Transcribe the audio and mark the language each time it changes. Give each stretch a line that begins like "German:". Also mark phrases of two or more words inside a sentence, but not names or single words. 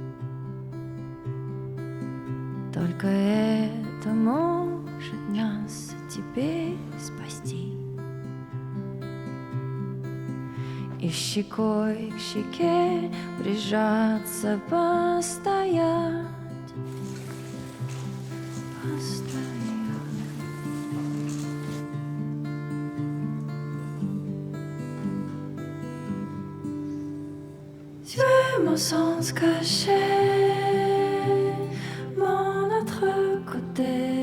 Russian: Только это может нас теперь спасти. И щекой к щеке прижаться, постоять.
French: Tu es mon sens caché, mon autre côté.